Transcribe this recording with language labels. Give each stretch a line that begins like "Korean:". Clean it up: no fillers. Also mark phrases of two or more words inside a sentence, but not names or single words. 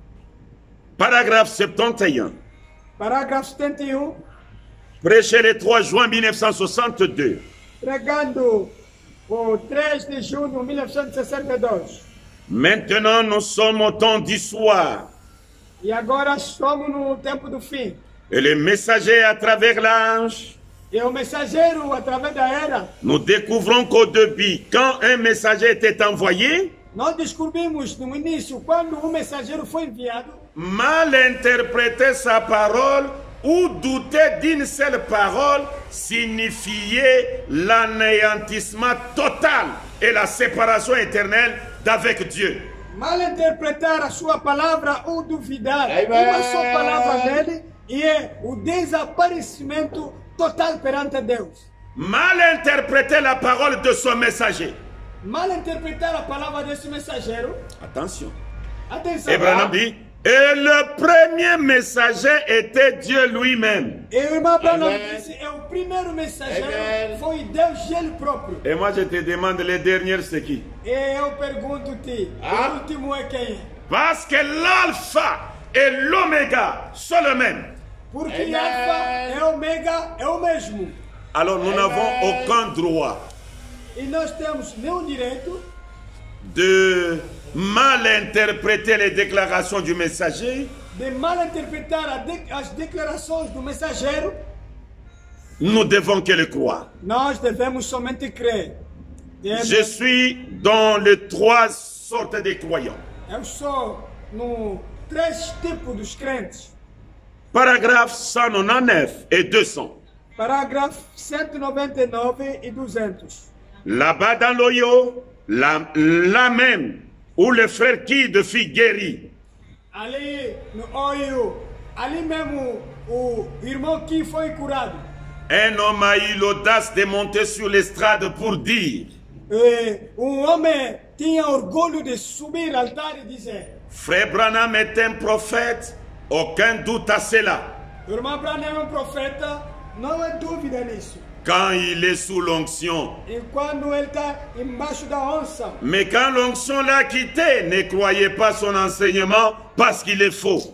French: Paragraphe 71.
Portuguese: Parágrafo 71,
French: Prêché le 3 juin 1962.
Portuguese: pregando o 3 de junho de 1962.
French: Maintenant, nous sommes au temps du soir.
Portuguese: E agora estamos no tempo do fim.
French: Et le messager à travers l'ange,
Portuguese: E o mensageiro, através da era,
French: nous découvrons qu'au début, quand un messager était envoyé,
Portuguese: nós descobrimos no início, quando o mensageiro foi enviado,
French: mal interpréter sa parole ou douter d'une seule parole signifiait l'anéantissement total et la séparation éternelle d'avec Dieu.
Portuguese: mal interpretar a sua palavra ou duvidar uma só palavra dele, e é o desaparecimento total perante Deus.
French: Mal interpréter la parole de son messager.
Portuguese: Mal interpretar a palavra desse mensageiro,
French: Attention.
Portuguese: atenção,
French: Abraham dit, et le premier messager était Dieu lui-même.
Portuguese: e o irmão Branham Amen. disse, é o primeiro mensageiro, Amen. foi Deus ele próprio.
French: Et moi je te demande, les derniers c'est qui?
Portuguese: E eu pergunto-te, o último é quem é?
French: Parce que l'alpha et l'oméga sont le même.
Portuguese: Porque Amen. Alfa é Ômega, é o mesmo.
French: Alors nous n'avons aucun droit
Portuguese: E nós temos nenhum direito
French: de mal interpréter les déclarations du messager.
Portuguese: de mal interpretar as declarações do mensageiro.
French: Nous devons que le croire.
Portuguese: Nós devemos somente crer.
French: Je suis dans les trois sortes de croyants.
Portuguese: Eu sou no 3 tipos dos crentes.
French: Paragraphe 199 et 200.
Portuguese: Parágrafo 199 e 200.
French: Là-bas dans l'Oyo, là même où le frère Kid fut guéri,
Portuguese: Ali no Oio, ali mesmo o irmão que foi curado.
French: un homme a eu l'audace de monter sur l'estrade pour dire,
Portuguese: Homem tinha orgulho de subir ao altar e dizer:
French: Frère Branham est un prophète, aucun doute à cela.
Portuguese: o irmão Branham é um profeta, não há dúvida nisso.
French: Quand il est sous l'onction.
Portuguese: E quando ele está embaixo da onça,
French: Mais quand l'onction l'a quitté, ne croyez pas son enseignement parce qu'il est faux.